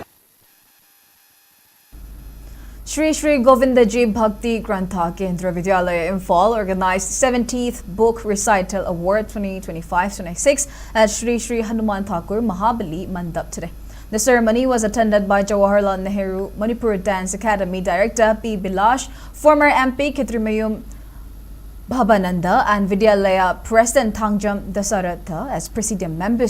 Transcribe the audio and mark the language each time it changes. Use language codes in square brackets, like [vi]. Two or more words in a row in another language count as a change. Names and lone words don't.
[en] Shri Shri Govindaji Bhakti Grantha Kendra Vidyalaya Imphal organized 70th Book Recital Award 2025-26 at Shri Shri Hanuman Thakur Mahabali Mandap today. The ceremony was attended by Jawaharlal Nehru Manipur Dance Academy Director P. Bilash, former MP Kitrimayum Bhabananda and Vidyalaya President Thangjam Dasaratha as Presidium members.